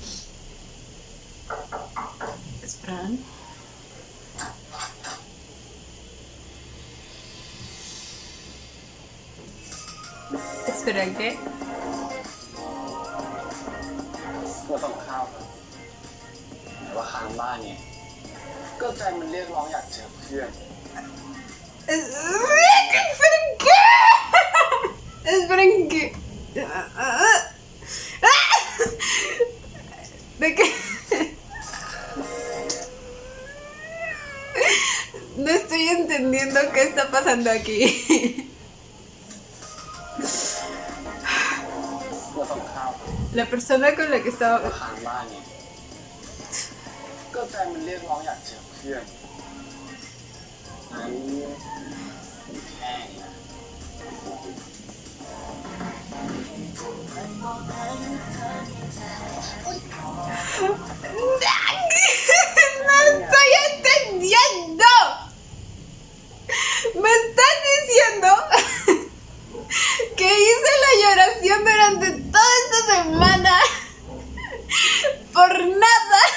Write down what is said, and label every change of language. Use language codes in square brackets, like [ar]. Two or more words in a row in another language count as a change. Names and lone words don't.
[es] ¿Es Fran? Espera, ¿qué? [th] มาส่งข้าวครับแต่ว่าค้างบ้านเนี่ย ก็ใจมันเรียกร้องอยากเจอเพื่อน [es] ¿Esperen qué? ¿Esperen qué? ¿De qué? No estoy entendiendo qué está pasando aquí. [th] มาส่งข้าวครับ [es] La persona con la que [th] แต่ว่า [es] estaba... [th] ค้างบ้านเนี่ย ก็ใจมันเรียกร้องอยากเจอเพื่อนงั้นแค่นี้นะ [es] ¡No estoy entendiendo! Me están diciendo que hice la lloración durante toda esta semana por nada.